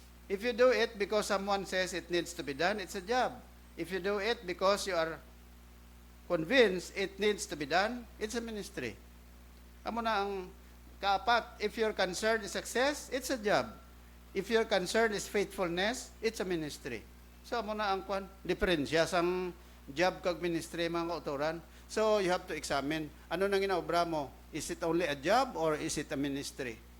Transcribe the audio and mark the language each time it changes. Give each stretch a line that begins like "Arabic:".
English: If you do it because someone says it needs to be done, it's a job. If you do it because you are convinced it needs to be done, it's a ministry.
Hiligaynon: Amo na ang kaapat,
English: if your concern is success, it's a job. If your concern is faithfulness, it's a ministry.
Hiligaynon: So amo na ang diferensya sang job kag ministry mga kauturan.
English: So you have to examine,
Hiligaynon: ano nang ginaobra mo?
English: Is it only a job or is it a ministry?